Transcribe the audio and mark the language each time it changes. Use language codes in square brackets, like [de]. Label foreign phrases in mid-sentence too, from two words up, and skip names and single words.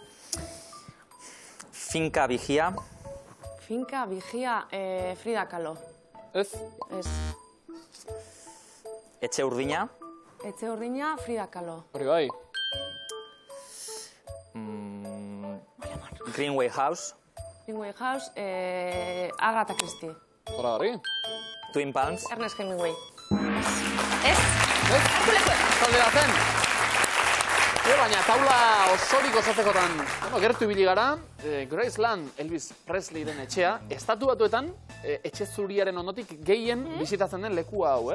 [eu] Bai. Finka Vigia. Finka, Vigia, Frida Kahlo. Ez? Ez. Etxe Urdina. Etxe Urdina, Frida Kahlo. Hori bai. Greenway House. Greenway House, Agatha Christie. Zora garri. Twin Palms. Ernest Hemingway. Ez? Hartu lekue. Talde baten. Baina taula osorik osatzekotan, gertu ibili gara, Graceland Elvis Presleyren etxea, estatu batuetan, etxe zuriaren ondotik gehien bisitatzen den leku hau,